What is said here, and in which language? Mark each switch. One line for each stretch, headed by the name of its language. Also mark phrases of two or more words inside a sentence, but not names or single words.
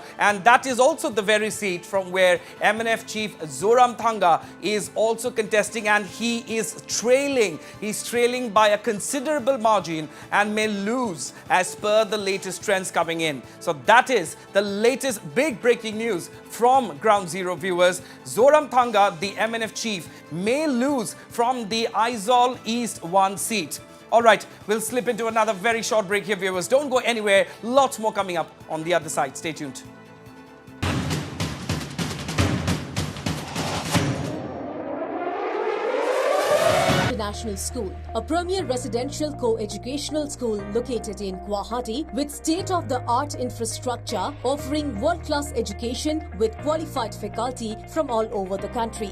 English: And that is also the very seat from where MNF chief Mizoram Thanga is also contesting, and he is trailing. He's trailing by a considerable margin and may lose as per the latest trends coming in. So that is the latest big breaking news from Ground Zero, viewers. Mizoram Thanga, the MNF chief, may lose from the Aizawl East 1 seat. All right, we'll slip into another very short break here, viewers. Don't go anywhere. Lots more coming up on the other side. Stay tuned. International School, a premier residential co-educational school located in Guwahati with state-of-the-art infrastructure offering world-class education with qualified faculty from all over the country.